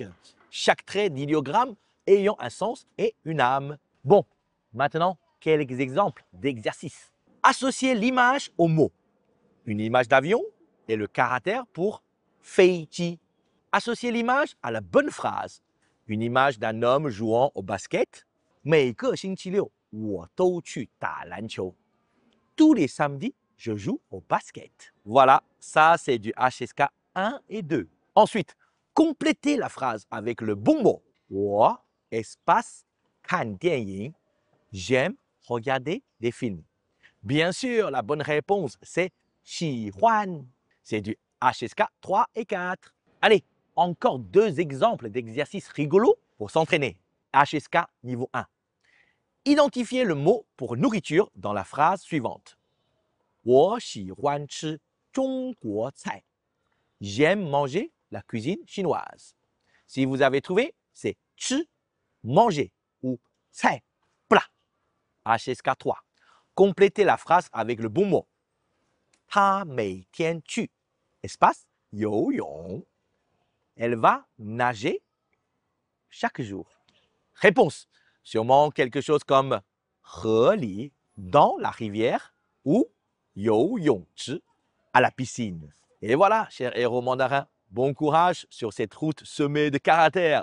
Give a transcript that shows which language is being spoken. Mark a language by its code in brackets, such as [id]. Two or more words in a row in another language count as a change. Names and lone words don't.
[fr] Chaque trait d'idéogramme ayant un sens et une âme. Bon, maintenant, quelques exemples d'exercices. Associez l'image au mot. Une image d'avion et le caractère pour feiji. Associez l'image à la bonne phrase. Une image d'un homme jouant au basket. [zh] 每个星期六我都去打篮球. [fr] Tous les samedis, je joue au basket. Voilà, ça c'est du HSK 1 et 2. Ensuite, complétez la phrase avec le bon mot. [zh] 我 espace 看电影. [fr] J'aime regarder des films. Bien sûr, la bonne réponse c'est 喜欢. C'est du HSK 3 et 4. Allez, encore 2 exemples d'exercices rigolos pour s'entraîner. HSK niveau 1. Identifiez le mot pour nourriture dans la phrase suivante. [zh] 我喜欢吃中国菜. [fr] J'aime manger la cuisine chinoise. Si vous avez trouvé, c'est 吃, manger ou 菜, plat. HSK 3. Complétez la phrase avec le bon mot. [zh] 她每天去 espace 游泳. [fr] Elle va nager chaque jour. Réponse. Sûrement quelque chose comme 河里, dans la rivière, ou 游泳池, à la piscine. Et voilà, chers héros mandarins, bon courage sur cette route semée de caractères.